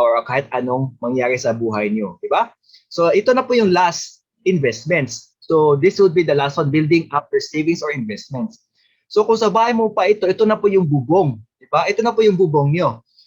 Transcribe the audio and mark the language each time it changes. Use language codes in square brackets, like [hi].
[tl] Or kahit anong mangyari sa buhay niyo, di ba? So, ito na po yung last investments. [en] So, this would be the last one, building up your savings or investments. [tl] So, kung sa bahay mo pa ito na po yung bubong, di ba? Ito na po yung bubong niyo.